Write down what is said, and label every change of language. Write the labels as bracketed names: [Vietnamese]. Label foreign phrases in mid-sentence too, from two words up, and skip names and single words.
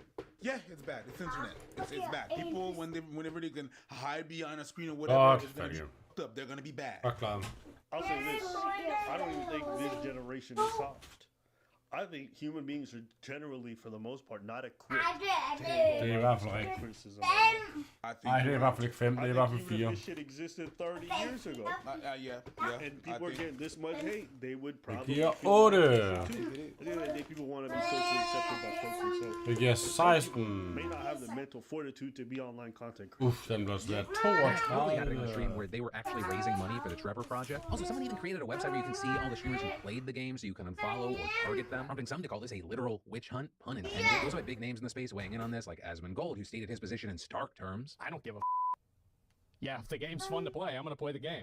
[English] Yeah, it's bad. It's internet. It's bad. People, whenever they can hide behind a screen or whatever, they're gonna be bad. I'll say this: I don't even think this generation is soft. I think human beings are generally, for the most part, not equipped to handle criticism. I [Danish] Det er i hvert fald ikke 5, det er i hvert fald 4. [English] This shit existed 30 years ago. Yeah. And people are getting this much hate, they would probably [Danish] giver [English] feel 8. at the end of the day, people want to be socially accepted by folks themselves. [Danish] Det giver 16. [English] May not have the mental fortitude to be online content creators. [Danish] Uff, den blev svært. [English] Probably had it in a stream where they were actually raising money for the Trevor project. Also, someone even created a website where you can see all the streamers who played the game so you can unfollow or target them, prompting some to call this a literal witch hunt, pun intended. We also had big names in the space weighing in on this, like Asmongold, who stated his position in stark terms. I don't give a Yeah, if the game's fun to play, I'm gonna play the game.